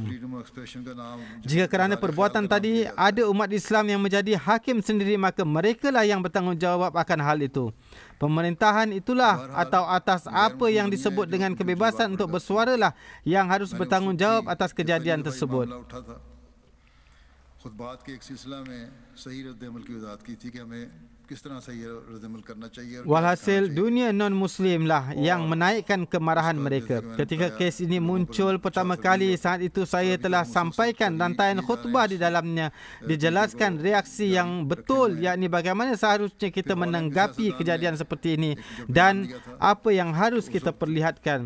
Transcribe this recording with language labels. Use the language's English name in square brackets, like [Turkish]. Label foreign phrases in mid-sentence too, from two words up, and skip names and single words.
[Malay] Jika kerana perbuatan tadi ada umat Islam yang menjadi hakim sendiri, maka merekalah yang bertanggungjawab akan hal itu. Pemerintahan itulah atau atas apa yang disebut dengan kebebasan untuk bersuaralah yang harus bertanggungjawab atas kejadian tersebut. [Urdu] خطبات کے ایک سلسلہ میں صحیح ردِ عمل کی وضاحت کی تھی کہ ہمیں کس طرح صحیح ردِ عمل کرنا چاہیے. [Malay] Walhasil dunia non-Muslim lah yang menaikkan kemarahan mereka. Ketika kes ini muncul pertama kali, saat itu saya telah sampaikan rantaian khutbah di dalamnya dijelaskan reaksi yang betul, yakni bagaimana seharusnya kita menanggapi kejadian seperti ini dan apa yang harus kita perlihatkan.